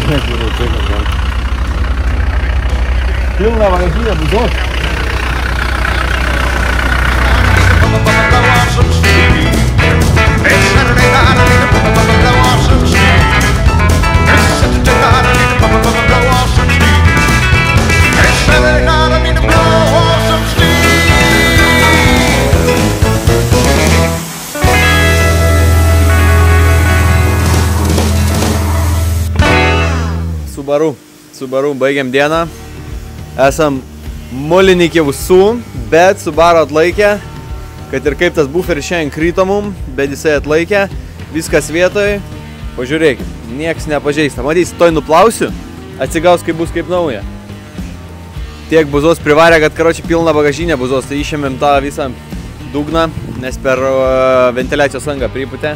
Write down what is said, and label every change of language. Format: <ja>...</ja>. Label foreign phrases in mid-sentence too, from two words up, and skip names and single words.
<lt>Pilna bagažinė buzos.</lt> <en>Blow off some steam. It's Saturday night, I need to blow off some steam. It's Saturday night, I need to blow off some steam. It's Saturday night, I need to blow off some steam.</en> <lt>Subaru, baigiam dieną. Esam Mulinikė visų, bet Subaru atlaikė, kad ir kaip tas buferis šiandien kryto mum, bet jisai atlaikė, viskas vietoj, pažiūrėkit, nieks nepažeista. Matysi, toj nuplausiu, atsigaus, kai bus kaip nauja. Tiek buzos privarė, kad karočią pilna bagažinė buzos, tai išėmėm tą visą dugną, nes per ventiliacijos angą priputė.</lt>